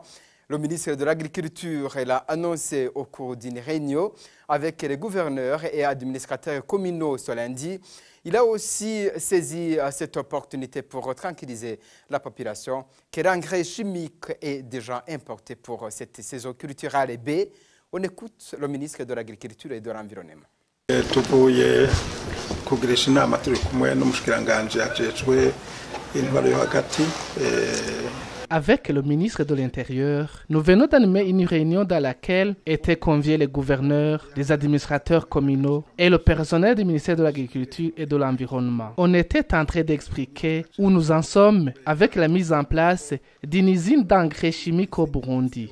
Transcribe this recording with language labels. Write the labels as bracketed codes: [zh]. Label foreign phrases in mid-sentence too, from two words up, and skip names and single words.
[fr] Le ministre de l'Agriculture l'a annoncé au cours d'une réunion avec les gouverneurs et administrateurs communaux ce lundi. Il a aussi saisi cette opportunité pour tranquilliser la population que l'engrais chimique est déjà importé pour cette saison culturelle B. On écoute le ministre de l'Agriculture et de l'Environnement. [rn] Tuvuye kugirisha inama turi kumwe n'umushikiranganje ajejwe intwaro yo hagati. [fr] Avec le ministre de l'Intérieur, nous venons d'animer une réunion dans laquelle étaient conviés les gouverneurs, les administrateurs communaux et le personnel du ministère de l'Agriculture et de l'Environnement. On était en train d'expliquer où nous en sommes avec la mise en place d'une usine d'engrais chimiques au Burundi.